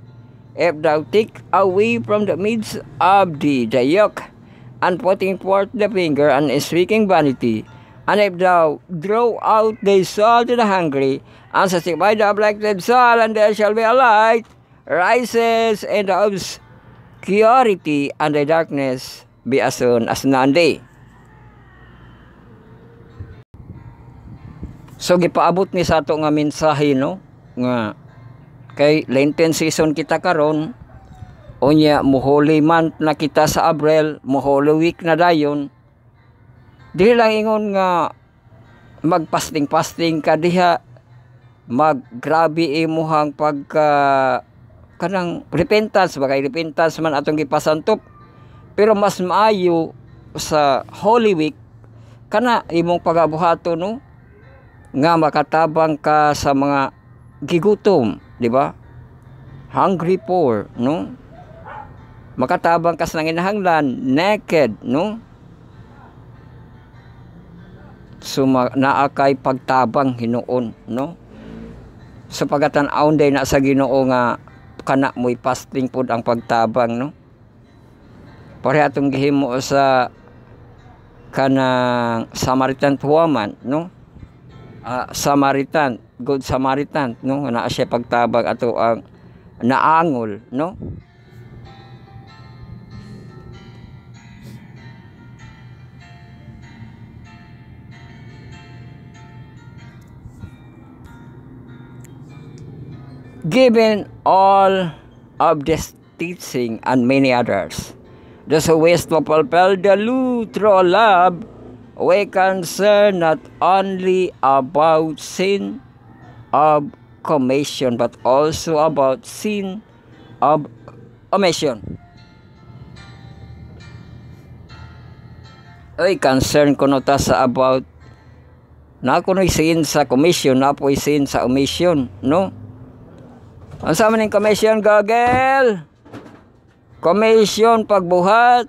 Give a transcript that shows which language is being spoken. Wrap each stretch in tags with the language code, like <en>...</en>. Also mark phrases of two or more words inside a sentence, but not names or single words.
<en>If thou take away from the midst of thee the yoke, and putting forth the finger, and speaking vanity, and if thou draw out thy soul to the hungry, and satisfy the afflicted soul, and there shall be a light rises in the obscurity, and the darkness be as soon as noonday.</en> <ceb>So gipaabot ni sa ato nga mensahe, no, nga kay</ceb> <en>Lenten season</en> <ceb>kita karon, unya mo Holy Month na kita sa Abril, mo Holy Week na dayon. Dili lang ingon nga magpasting-pasting ka diha, maggrabe imuhang pagka kanang repentance, bagay repentance man atong gipasantop. Pero mas maayo sa Holy Week kana imong pagabuhato, no, nga makatabang ka sa mga gigutom, di ba?</ceb> <en>Hungry poor, no?</en> <ceb>Makatabang ka sa nanginahanglan, naked, no? So naa kay pagtabang Hinuon, no? Sa pagatan-aon day na sa Ginoo nga kana mo'y fasting pud ang pagtabang, no? Pare atong gihimo sa kanang</ceb> <en>Samaritan woman,</en> <ceb>no?</ceb> <en>Samaritan, good Samaritan, no,</en> <ceb>naa siya pagtabag ato ang naangol, no.</ceb> <en>Given all of this teaching and many others, those who wish to fulfill the law through love, we concern not only about sin of commission, but also about sin of omission.</en> <ceb>Ay, concern ko no ta sa about na kuno'y sin sa commission, na po'y sin sa omission, no? Ang sa maning commission, Gagel? Commission, pagbuhat.</ceb>